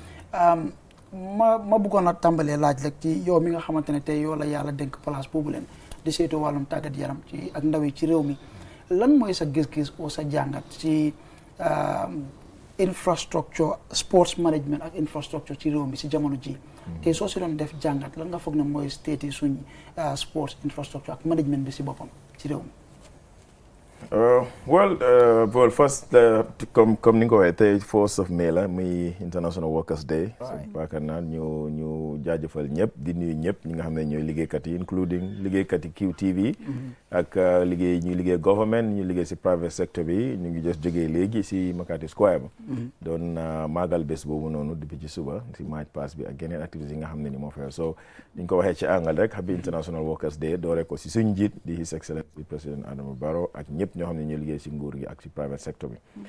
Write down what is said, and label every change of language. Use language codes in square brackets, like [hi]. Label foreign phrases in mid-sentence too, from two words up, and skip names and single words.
[wo] ma bëggoon a tàmbalee laaj rek ci yow mi nga xamante ne tey yow la yàlla dénk place boobu leen di saytu wàllum tàggat yaram ci ak ndaw yi ci réew mi lan mooy sa gis-gis oo sa jàngat ci [en] infrastructure sports management [wo] ak infrastructure ci réew mi si jamono ji tey soo si doon def jàngat lan nga foog ne mooy state yi suñ [en] sports infrastructure [wo] ak management bi si boppam ci réew mi. [en] well first comme [wo] ni nga ko waxee tey [en] 4th of May [wo] la muy [en] International Workers Day. [wo] yaakaar naa ñu jaajëfal ñëpp di nuyu ñëpp ñi nga xam ne ñooy liggéeykat yi including liggéeykat yi QTV. ak ñuy liggéey government ñu liggéey si [en] private sector [wo] bi ñu ngi just jógee léegi si Makati Square ba. doon maagal bés boobu noonu depuis ci suba si [en] match pass [wo] bi ak yeneen activités yi nga xam ne ni moo fay so ni ñu ko waxee ci angal rek [en] happy International Workers Day [wo] doore ko si suñu njiit di [en] His Excellency [wo] président Adama Barrow ak ñëpp ñoo xam ne ñooy liggéey si nguur gi ak si [en] private sector [wo] bi